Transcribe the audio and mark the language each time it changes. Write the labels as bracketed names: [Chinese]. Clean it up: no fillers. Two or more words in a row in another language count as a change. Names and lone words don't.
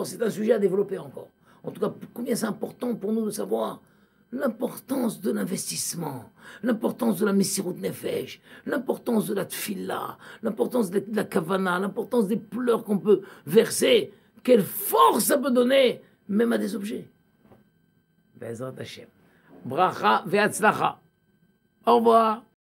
[French] C'est un sujet à développer encore. En tout cas, combien c'est important pour nous de savoir l'importance de l'investissement, l'importance de la [Hebrew] מסירות נפש, [French] l'importance de la Tfila, l'importance de la Kavana, l'importance des pleurs qu'on peut verser, quelle force ça peut donner, même à des objets. [Hebrew] בעזרת השם. ברכה והצלחה. [French] Au revoir.